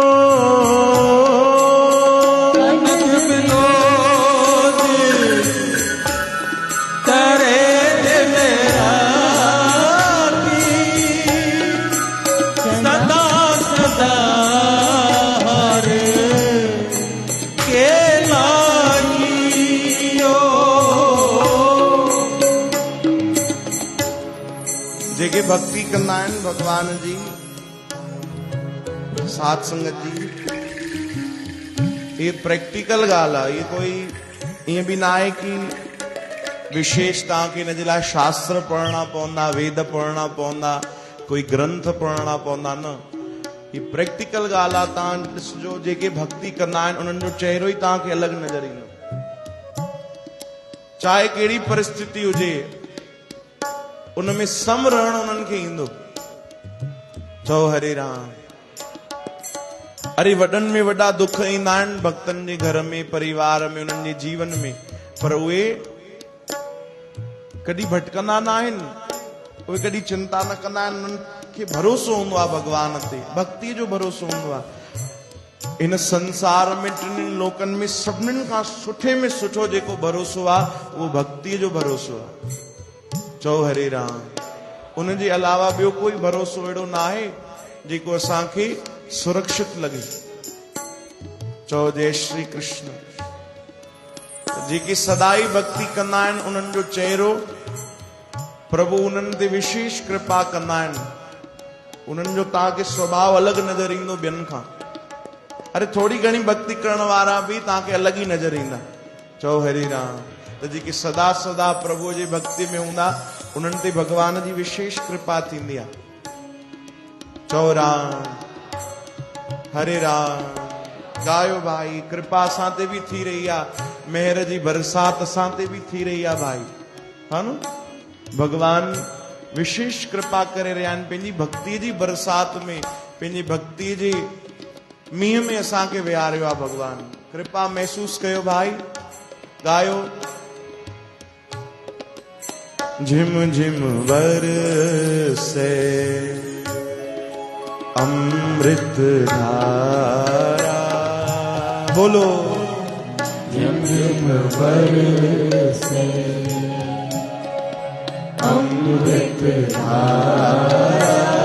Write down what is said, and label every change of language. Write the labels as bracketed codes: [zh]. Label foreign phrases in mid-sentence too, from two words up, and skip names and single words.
[pa] ਆਨੰਦ ਬਿਨੋਦ ਕਰੇ ਦਿਨ ਰਾਤੀ, ਸਦਾ ਸਦਾ ਹਰ ਕੇਲਾ ਜੀਓ। [sd] जेके भक्ति कंदा आहिनि भगवान जी, साध संगत जी, ये प्रैक्टिकल ॻाल्हि आहे। ये कोई ईअं बि न आहे कि विशेष तव्हांखे हिन जे लाइ शास्त्र पढ़ना पवंदा, वेद पढ़ना पवंदा, कोई ग्रंथ पढ़ना पवंदा, न। ये प्रैक्टिकल ॻाल्हि आहे। तव्हां ॾिसजो, जेके भक्ति कंदा आहिनि उन्हनि जो चेहरो ई तव्हांखे अलॻि नज़र ईंदो, चाहे कहिड़ी परिस्थिति हुजे, उनमें सम रहण उन्हनि खे ईंदो। चओ हरे राम। अरे वॾनि में वॾा दुख ईंदा आहिनि भक्तनि जे घर में, परिवार में, उन्हनि जे जीवन में, पर उहे कॾहिं भटकंदा न आहिनि, उहे कॾहिं चिंता न कंदा आहिनि। उन्हनि खे भरोसो हूंदो आहे भगवान ते, भक्ति जो भरोसो हूंदो आहे। इन संसार में टिनि लोकनि में सभिनीनि खां सुठे में सुठो जेको भरोसो आहे उहो भक्तिअ जो भरोसो आहे। चओ हरे राम। उन जे अलावा ॿियो कोई भरोसो अहिड़ो न आहे जेको असांखे सुरक्षित लगे। चओ जय श्री कृष्ण। जेके सदाई भक्ति कंदा आहिनि उन्हनि जो चेहरो प्रभु उन्हनि ते विशेष कृपा कंदा आहिनि। उन्हनि जो तव्हांखे स्वभाव अलॻि नज़र ईंदो ॿियनि खां। अरे थोड़ी घणी भक्ति करण वारा बि तव्हांखे अलॻि ई नज़र ईंदा। चओ हरे राम। त जेके सदा सदा प्रभु जी भक्ति में हूंदा उन्हनि ते भगवान जी विशेष कृपा थींदी आहे। चओ राम हरे राम। गायो भाई, कृपा असां ते बि थी रही आहे, मेहर जी बरसात असां ते बि थी रही आहे भाई, हा न। भगवान विशेष कृपा करे रहिया आहिनि पंहिंजी भक्ति जी बरसात में, पंहिंजी भक्ति जे मींहं में असांखे विहारियो आहे भगवान। कृपा महसूस कयो भाई, गायो। [hi] झिम झिम बरसे अमृत धारा, बोलो। झिम झिम बरसे अमृत धारा,